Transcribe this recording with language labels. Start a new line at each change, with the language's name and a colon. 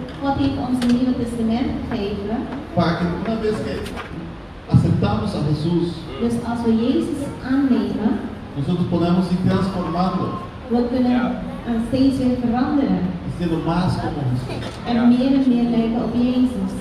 Dutch: God heeft ons een Nieuwe Testament gegeven.
Spanish: Para que una vez que aceptamos a Jesús.
Dutch: Dus als we Jezus aannemen.
Spanish: Nosotros podemos ir transformando.
Dutch: We kunnen steeds weer veranderen.
Spanish: Más como Jesús.
Dutch: En meer en meer lijken op Jezus.